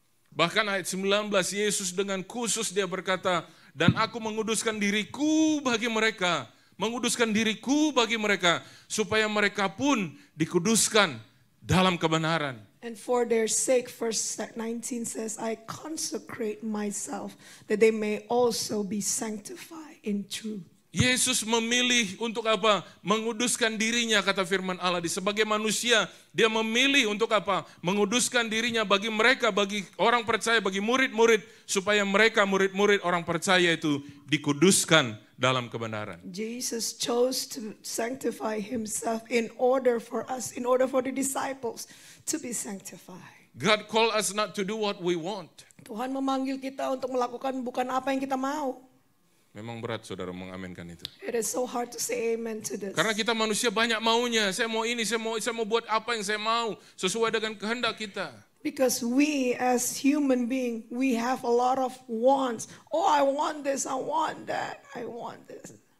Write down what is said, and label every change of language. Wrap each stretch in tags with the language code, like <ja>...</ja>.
<id>Bahkan ayat 19, Yesus dengan khusus dia berkata, dan aku menguduskan diriku bagi mereka, menguduskan diriku bagi mereka, supaya mereka pun dikuduskan dalam kebenaran.</id> <en>And for their sake, verse 19 says, I consecrate myself, that they may also be sanctified in truth.</en> <id>Yesus memilih untuk apa? Menguduskan dirinya, kata firman Allah. Sebagai manusia, dia memilih untuk apa? Menguduskan dirinya bagi mereka, bagi orang percaya, bagi murid-murid, supaya mereka, murid-murid orang percaya itu dikuduskan dalam kebenaran.</id> <en>Jesus chose to sanctify himself in order for us, in order for the disciples to be sanctified. God called us not to do what we want.</en> <id>Tuhan memanggil kita untuk melakukan bukan apa yang kita mau. Memang berat saudara mengamenkan itu.</id> <en>It is so hard to say amen to this.</en> <id>Karena kita manusia banyak maunya. Saya mau ini, saya mau buat apa yang saya mau. Sesuai dengan kehendak kita.</id> <en>Because we as human beings, we have a lot of wants. Oh, I want this, I want that, I want this.</en>